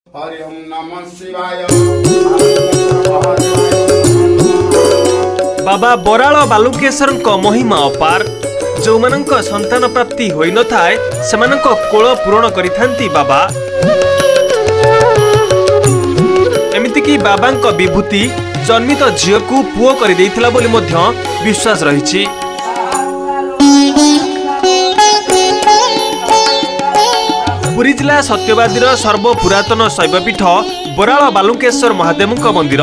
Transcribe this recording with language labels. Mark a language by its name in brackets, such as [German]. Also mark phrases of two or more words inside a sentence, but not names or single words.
[Sanskrit] हरि ओम नमः शिवाय। [Odia] ବାବା ବରାଳ ବାଲୁକେଶ୍ୱର ମହିମା ଅପାର। ଯୋଉ ମାନଙ୍କ ସନ୍ତାନ ପ୍ରାପ୍ତି ହୋଇ ନ ଥାଏ ସେମାନଙ୍କ କୋଳ ପୂରଣ କରିଥାନ୍ତି ବାବା। ଏମିତି କି ବାବାଙ୍କ ବିଭୂତି ଜନ୍ମିତ ଝିଅ କୁ ପୁଅ କରି ଦେଇଥିଲା ବୋଲି ମଧ୍ୟ ବିଶ୍ୱାସ ରହିଛି। ପୁରୀ ଜିଲ୍ଲା ସତ୍ୟବାଦୀର ସର୍ବପୁରାତନ ଶୈବପୀଠ ବରାଳ ବାଲୁକେଶ୍ୱର ମହାଦେବଙ୍କ ମନ୍ଦିର।